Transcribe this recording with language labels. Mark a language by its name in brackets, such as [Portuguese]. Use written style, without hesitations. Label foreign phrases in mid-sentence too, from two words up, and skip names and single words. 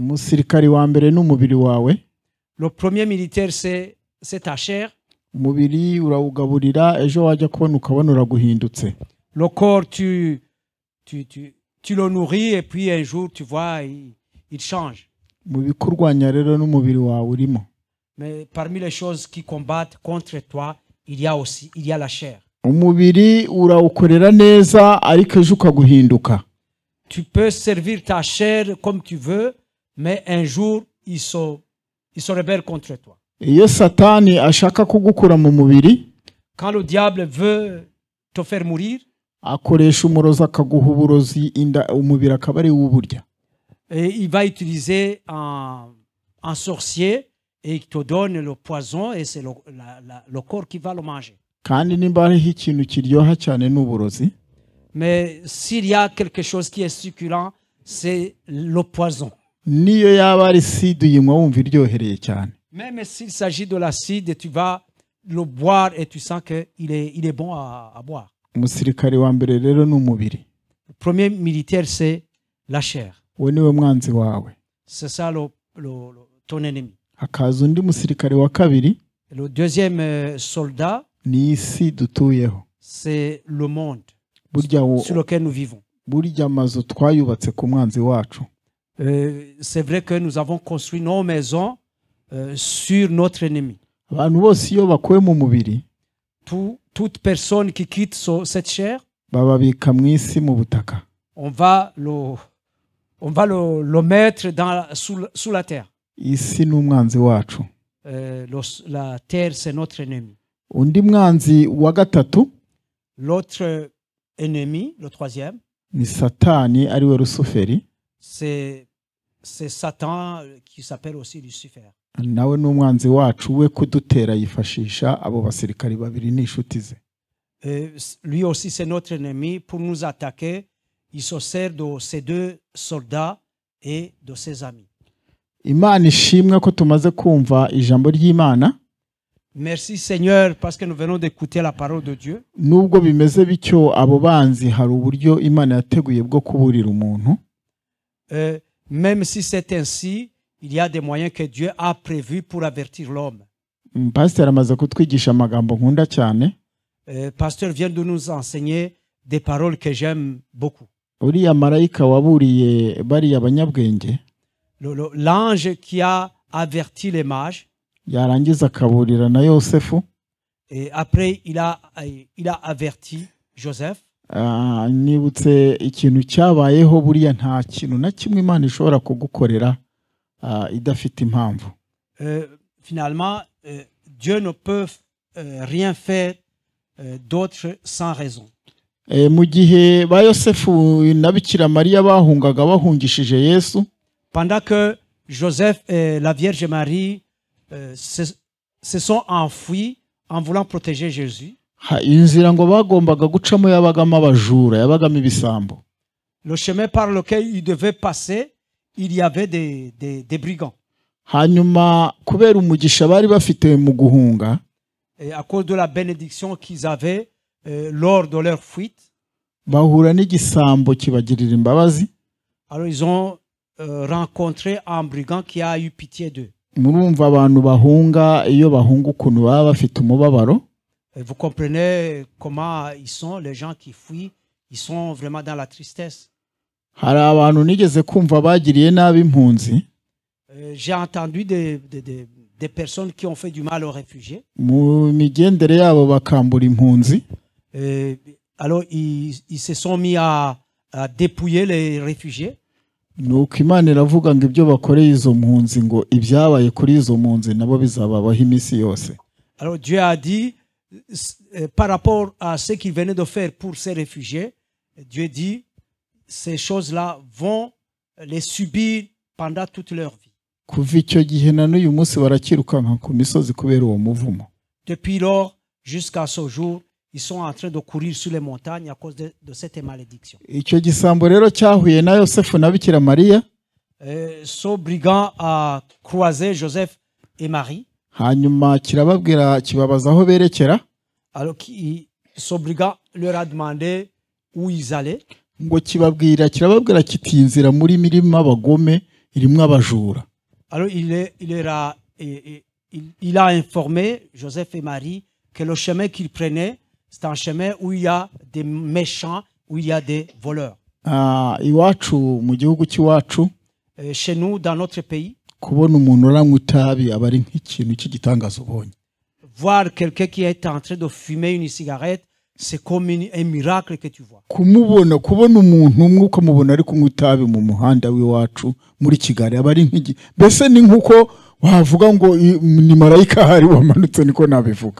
[French] Le premier militaire, c'est ta chair. Le corps, tu le nourris et puis un jour, tu vois, il change. [Kinyarwanda] mu bikurwanya rero n'umubiri wawe urimo. [French] Mais parmi les choses qui combattent contre toi, il y a la chair. [Kinyarwanda] Umubiri urawukorera neza ariko ejo ukaguhinduka. [French] Tu peux servir ta chair comme tu veux, mais un jour, il se rebelle contre toi. [Kinyarwanda] Iyo Satani ashaka kugukura mu mubiri, [French] Quand le diable veut te faire mourir, [Kinyarwanda] akoresha umurozi akaguha uburozi umubiri akaba ari w'uburya. [French] et il va utiliser un sorcier et il te donne le poison et c'est le corps qui va le manger. [Kinyarwanda] Kandi nimba hariho ikintu kiryoha cyane n'uburozi, [French] Mais s'il y a quelque chose qui est succulent, c'est le poison. [Kinyarwanda] niyo yaba ari sida uyinywa wumva iryohereye cyane. [French] Même s'il s'agit de l'acide, tu vas le boire et tu sens qu'il est bon à boire. [Kinyarwanda] Umusirikare wa mbere rero ni umubiri. [French] Le premier militaire, c'est la chair. [Kinyarwanda] We niwe mwanzi wawe. [French] C'est ça ton ennemi. [Kinyarwanda] Hakaza undi musirikare wa kabiri, [French] Le deuxième soldat, [Kinyarwanda] ni isi dutuyeho. [French] c'est le monde [Kinyarwanda] Burya [French] sur lequel nous vivons. [Kinyarwanda] burya amazu twayubatse ku mwanzi wacu. [French] C'est vrai que nous avons construit nos maisons sur notre ennemi. [Kinyarwanda] Abantu bose iyo bakuwe mu mubiri [French] Toute personne qui quitte cette chair, [Kinyarwanda] bababika mu isi mu butaka. [French] on va le mettre sous la terre. [Kinyarwanda] Isi ni umwanzi wacu. [French] La terre, c'est notre ennemi. [Kinyarwanda] Undi mwanzi wa gatatu [French] L'autre ennemi, le troisième, [Kinyarwanda] ni Satani ariwe Rusuferi. [French] c'est Satan qui s'appelle aussi Lucifer. [Kinyarwanda] Nawe ni umwanzi wacu, we kudutera yifashisha abo basirikari babiri n'inshuti ze. [French] Lui aussi, c'est notre ennemi. Pour nous attaquer, il se sert de ces deux soldats et de ses amis. [Kinyarwanda] Imana ishimwe ko tumaze kumva ijambo ry'Imana. [French] Merci Seigneur parce que nous venons d'écouter la parole de Dieu. [Kinyarwanda] Nubwo bimeze bityo, abo banzi hari uburyo Imana yateguye bwo kuburira umuntu. [French] Même si c'est ainsi, il y a des moyens que Dieu a prévus pour avertir l'homme. [Kinyarwanda] Pasteur amaze kutwigisha amagambo nkunda cyane. [French] Pasteur vient de nous enseigner des paroles que j'aime beaucoup. [Kinyarwanda] Uriya marayika waburiye bariya banyabwenge, [French] L'ange qui a averti les mages, [Kinyarwanda] yarangiza akaburira na Yosefu. [French] et après il a averti Joseph. [Kinyarwanda] Nibutse ikintu cyabayeho, buriya nta kintu na kimwe Imana ishobora kugukorera idafite impamvu. [French] Finalement, Dieu ne peut rien faire d'autre sans raison. [Kinyarwanda] Mu gihe ba Yosefu na Bikira Mariya bahungaga bahungishije Yesu, [French] Pendant que Joseph et la Vierge Marie se sont enfuis en voulant protéger Jésus, [Kinyarwanda] inzira ngo bagombaga gucamo yabagamo abajura, yabagamo ibisambo. [French] le chemin par lequel ils devaient passer, il y avait des brigands. [Kinyarwanda] Hanyuma kubera umugisha bari bafite mu guhunga, [French] Et à cause de la bénédiction qu'ils avaient lors de leur fuite, [Kinyarwanda] bahura n'igisambo kibagirira imbabazi. [French] alors ils ont rencontré un brigand qui a eu pitié d'eux. [Kinyarwanda] Murumva abantu bahunga, iyo bahunga ukuntu baba bafite umubabaro. [French] Et vous comprenez comment ils sont, les gens qui fuient, ils sont vraiment dans la tristesse. [Kinyarwanda] Hari abantu nigeze kumva bagiriye nabi impunzi. [French] J'ai entendu des personnes qui ont fait du mal aux réfugiés. [Kinyarwanda] Mu migendere yabo bakambura impunzi. [French] Alors ils se sont mis à dépouiller les réfugiés. [Kinyarwanda] Nuko Imana iravuga ngo ibyo bakoreye izo mpunzi, ngo ibyabaye kuri izo mpunzi nabo bizababaho iminsi yose. [French] Alors Dieu a dit, par rapport à ce qu'il venait de faire pour ces réfugiés, Dieu dit, ces choses-là vont les subir pendant toute leur vie. [Kinyarwanda] Kuva icyo gihe na n'uyu munsi barakirukanka ku misozi kubera uwo muvumo. [French] Depuis lors jusqu'à ce jour, ils sont en train de courir sur les montagnes à cause de cette malédiction. [Kinyarwanda] Icyo gisambo rero cyahuye na Yosefu na Bikira Mariya. [French] Ce brigand a croisé Joseph et Marie. [Kinyarwanda] Hanyuma kirababwira kibabaza aho berekera. [French] Alors ce brigand leur a demandé où ils allaient. [Kinyarwanda] Ngo kirababwira kiti inzira muri mirima abagome irimo abajura. [French] Alors il a informé Joseph et Marie que le chemin qu'ils prenaient, c'est un chemin où il y a des méchants, où il y a des voleurs. [Kinyarwanda] Iwacu mu gihugu cy'iwacu, [French] chez nous, dans notre pays. [Kinyarwanda] kubona umuntu uranywa itabi aba ari nk'ikintu cy'igitangaza ubonye. [French] Voir quelqu'un qui est en train de fumer une cigarette, c'est comme un miracle que tu vois. [Kinyarwanda] kubona umuntu umwe ukamubona ari kunywa itabi mu muhanda w'iwacu muri Kigali aba ari nk'igi mbese ni nk'uko wavuga ngo ni marayika hari wamanutse niko nabivuga.